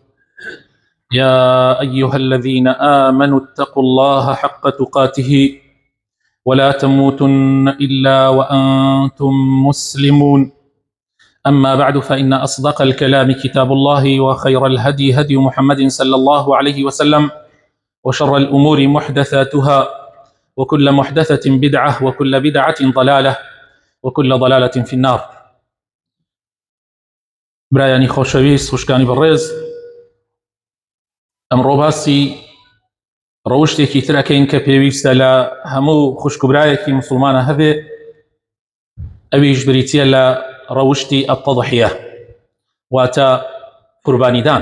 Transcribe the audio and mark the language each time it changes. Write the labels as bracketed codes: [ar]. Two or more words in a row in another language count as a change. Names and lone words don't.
[ar] يا أيها الذين آمنوا اتقوا الله حق تقاته ولا تموتن إلا وأنتم مسلمون. أما بعد، فإن أصدق الكلام كتاب الله، وخير الهدي هدي محمد صلى الله عليه وسلم، وشر الأمور محدثاتها، وكل محدثة بدعة، وكل بدعة ضلالة، وكل ضلالة في النار. [ckb] برایانی خۆشەویست، خوشکانی بەڕێز، ئەمڕۆ باسی ڕەوشتێکی ترەکەین کە پێویستە لە هەموو خوشک و برایەکی مسلمانە هەبێ، ئەویش بریتیە لە ڕەوشتی التەضحیە، واتە قوربانیدان.